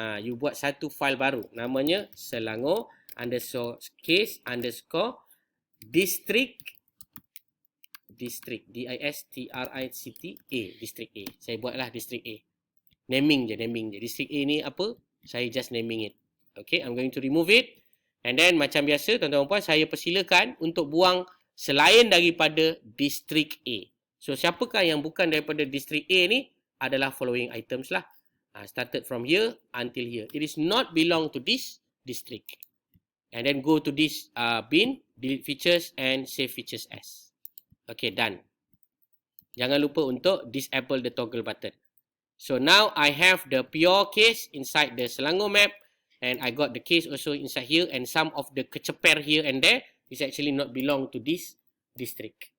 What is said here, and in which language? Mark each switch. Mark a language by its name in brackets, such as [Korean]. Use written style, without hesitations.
[Malay] You buat satu file baru. Namanya Selangor underscore case underscore district. District. D-I-S-T-R-I-C-T-A. District A. Saya buatlah District A. Naming je. District A ni apa? Saya just naming it. [English] Okay, I'm going to remove it. [Malay] And then macam biasa, tuan-tuan dan puan, saya persilakan untuk buang selain daripada District A. So, siapakah yang bukan daripada District A ni? Adalah following items lah. [English] Started from here until here. It is not belong to this district. And then go to this bin, delete features and save features as. Okay, done. [Malay] Jangan lupa untuk [English] disable the toggle button. So now I have the pure case inside the Selangor map and I got the case also inside here and some of the keceper here and there is actually not belong to this district.